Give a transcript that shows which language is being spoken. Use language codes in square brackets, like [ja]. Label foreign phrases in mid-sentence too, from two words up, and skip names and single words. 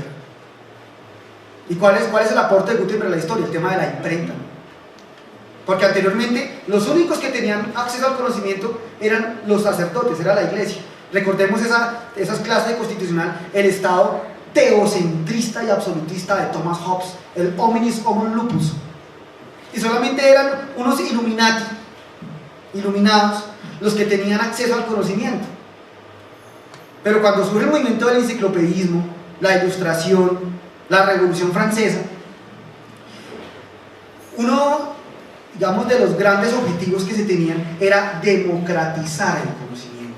[es] ¿Y cuál es el aporte de Gutenberg a la historia? El tema de la imprenta. Porque anteriormente los únicos que tenían acceso al conocimiento eran los sacerdotes, era la iglesia. Recordemos esas clases de constitucional, el Estado teocentrista y absolutista de Thomas Hobbes, el [la] hominis homo lupus. [es] Y solamente eran unos iluminados, los que tenían acceso al conocimiento. Pero cuando surge el movimiento del enciclopedismo, la Ilustración, la Revolución Francesa, uno, digamos, de los grandes objetivos que se tenían era democratizar el conocimiento.